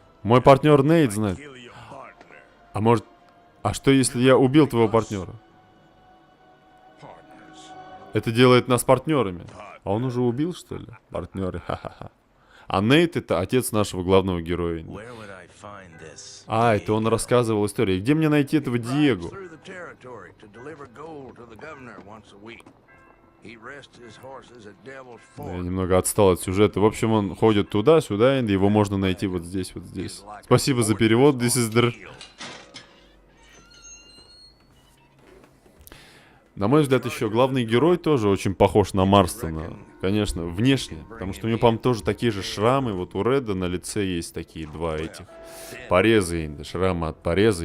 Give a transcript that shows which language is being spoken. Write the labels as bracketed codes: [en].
[ru] Мой партнер Нейт знает. А что если я убил твоего партнера? Это делает нас партнерами. А он уже убил, что ли? Партнеры, ха-ха-ха. А Нейт — это отец нашего главного героя. [en] Where would I find this? [ru] А, это он рассказывал историю. Где мне найти этого Диего? [en] Through the territory to deliver gold to the governor once a week. He rests his horses at Devil's [ru] Да, я [en] Fork. [ru] немного отстал от сюжета. В общем, он ходит туда-сюда, и его можно найти вот здесь, вот здесь. Спасибо за перевод, [en] this is the... [ru] На мой взгляд, еще главный герой тоже очень похож на Марстона. Конечно, внешне. Потому что у него, по-моему, тоже такие же шрамы. Вот у Реда на лице есть такие два этих пореза, шрамы от пореза.